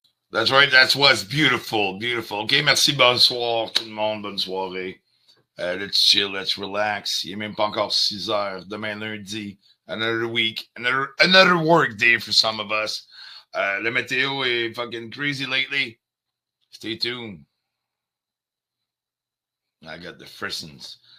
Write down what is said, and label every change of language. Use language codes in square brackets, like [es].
[en] That's right, that was beautiful, beautiful. [fr] OK, merci, bonsoir tout le monde, bonne soirée. [en] Let's chill, let's relax. [fr] Il n'est même pas encore 6 heures. Demain lundi, [en] another week, another work day for some of us. [fr] Le météo est [en] fucking crazy lately. Stay tuned. I got the frissons.